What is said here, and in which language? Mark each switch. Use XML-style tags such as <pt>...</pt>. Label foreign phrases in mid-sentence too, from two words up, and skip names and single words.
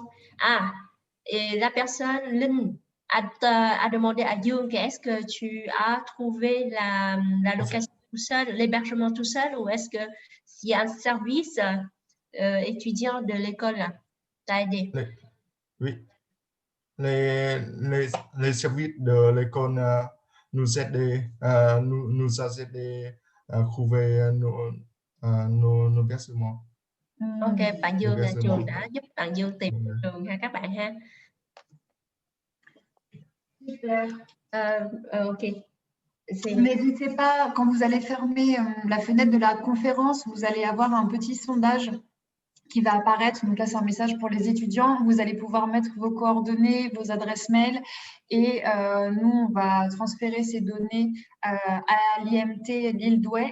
<fr>Ah, et la personne Linh a demandé à Dương est-ce que tu as trouvé la location tout seul, l'hébergement tout seul, ou est-ce que s'il y a un service étudiant de l'école t'a aidé? Oui. Les services de l'école nous a aidé à trouver nos versements.</fr> <vi>Ok, bạn Dương là trường đã giúp bạn Dương tìm trường ha các bạn ha.</vi> <fr>Ok. N'hésitez pas, quand vous allez fermer la fenêtre de la conférence, vous allez avoir un petit sondage qui va apparaître. Donc là, c'est un message pour les étudiants. Vous allez pouvoir mettre vos coordonnées, vos adresses mail et nous, on va transférer ces données à l'IMT Lille Douai.</fr>